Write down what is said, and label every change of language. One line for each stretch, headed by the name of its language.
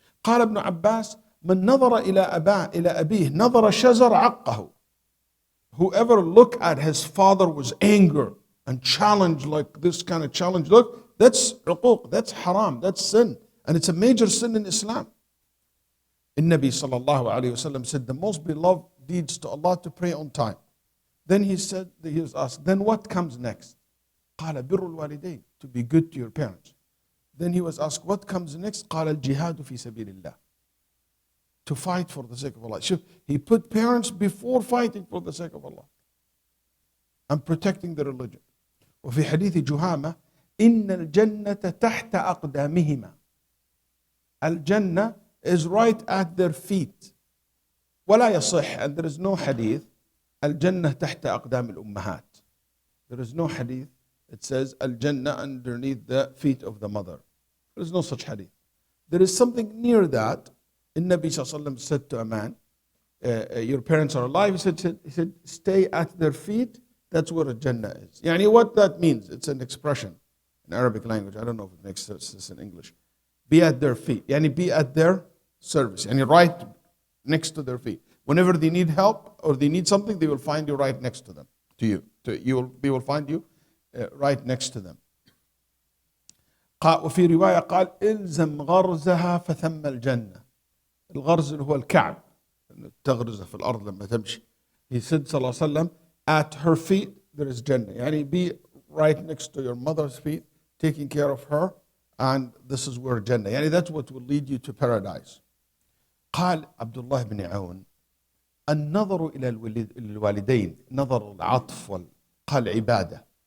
Arabic: قال ابن عباس من نظر إلى أبيه نظر شزر عقه.
English: Whoever looked at his father was anger and challenge, like this kind of challenge look, that's uquq, that's haram, that's sin. And it's a major sin in Islam. Nabi sallallahu alayhi wasallam said the most beloved deeds to Allah to pray on time. Then he was asked, then what comes next?
Arabic: قال بر الوالدين,
English: to be good to your parents. Then he was asked, what comes next?
Arabic: قال الجهاد في سبيل الله,
English: to fight for the sake of Allah. So he put parents before fighting for the sake of Allah and protecting the religion.
Arabic: وفي حديث جهامة إن الجنة تحت أقدامهما.
English: Al-Jannah is right at their feet.
Arabic: ولا يصح,
English: and there is no hadith
Arabic: الجنة تحت أقدام الأمهات.
English: There is no hadith that says Al-Jannah underneath the feet of the mother. There is no such hadith. There is something near that. Nabi sallallahu alaihi wasallam said to a man, your parents are alive. He said, stay at their feet. That's where Jannah is. Yani what that means, it's an expression in Arabic language. I don't know if it makes sense in English. Be at their feet. Yani be at their service. Yani right next to their feet. Whenever they need help or they need something, they will find you right next to them. They will find you right next to them.
Arabic: وفي رواية قال إلزم غرزها فثم الجنة. الغرز هو الكعب، تغرز في الأرض لما تمشي.
English: He said
Arabic: صلى الله عليه وسلم,
English: at her feet there is Jannah. يعني be right next to your mother's feet, taking care of her, and this is where Jannah. يعني that's what will lead you to paradise.
Arabic: قال عبد الله بن عون النظر إلى الوالدين نظر العطف قال عبادة.